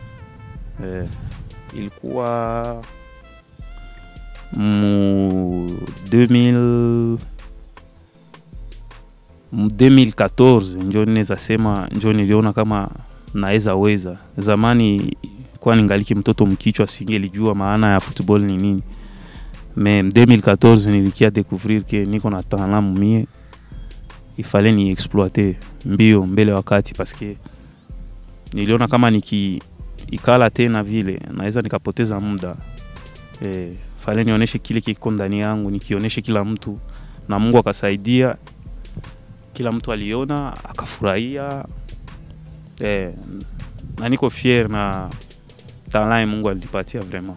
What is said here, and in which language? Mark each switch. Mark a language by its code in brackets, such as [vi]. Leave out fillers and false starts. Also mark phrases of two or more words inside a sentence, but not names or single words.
[sw] Ilikuwa 2014 ndio naweza sema, ndio niliona kama naweza weza. Zamani kwa ningali mtoto mkichwa singelijua maana ya football ni nini. Mais 2014 nilikia [fr] découvrir que [sw] niko na talent mie, [fr] il fallait [sw] ni exploiter mbio mbele wakati, [fr] parce que [sw] niliona kama ikala tena vile naweza nikapoteza muda. Fallait nionyeshe kile kiko ndani yangu, nikionyeshe kila mtu, na Mungu akasaidia. Kila mtu aliona akafurahia. Na niko fier na talent Mungu alipatia vraiment.